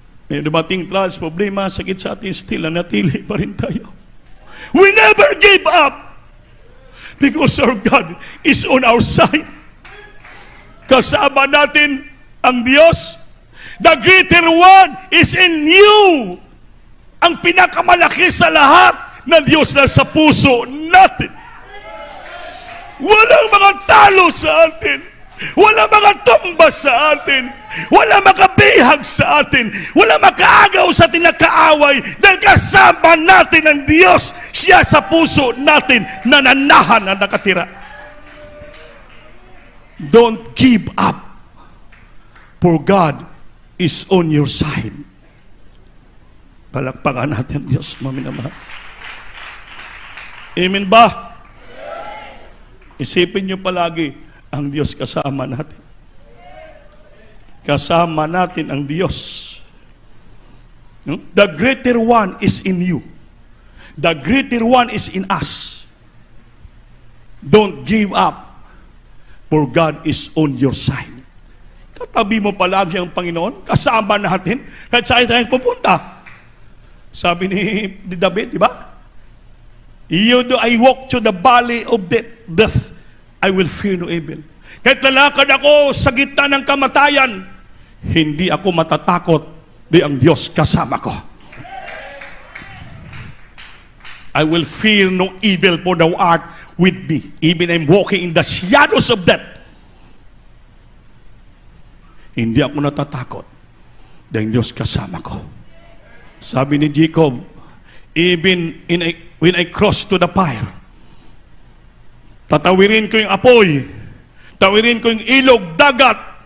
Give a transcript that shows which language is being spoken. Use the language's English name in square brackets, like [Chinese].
[Filipino] May dumating trials, problema, sakit sa atin, still nanatili pa rin tayo. [English] We never give up because our God is on our side. [Filipino] Kasama natin ang Diyos. [English] The greater one is in you. [Filipino] Ang pinakamalaki sa lahat na Diyos na sa puso natin. Walang mga talo sa atin. Walang mga tumbas sa atin. Walang makabihag sa atin. Walang makaagaw sa atin na kaaway. Dahil kasama natin ang Diyos. Siya sa puso natin nananahan na nakatira. [English] Don't give up. For God is on your side. [Filipino] Palakpakan natin Diyos, maminamahal. Amen ba? Isipin niyo palagi, ang Diyos kasama natin. Kasama natin ang Diyos. [English] The greater one is in you. The greater one is in us. Don't give up, for God is on your side. [Filipino] Katabi mo palagi ang Panginoon, kasama natin, kahit saan tayo pupunta. Sabi ni David, di ba? [English] Though I walk to the valley of death, I will fear no evil. [Filipino] Kahit lalakad ako sa gitna ng kamatayan, hindi ako matatakot, di ang Diyos kasama ko. [English] I will fear no evil, for thou art with me. Even I'm walking in the shadows of death. [Filipino] Hindi ako natatakot, di ang Diyos kasama ko. Sabi ni Jacob, [English] even when I cross to the fire, [Filipino] tatawirin ko yung apoy, tawirin ko yung ilog, dagat.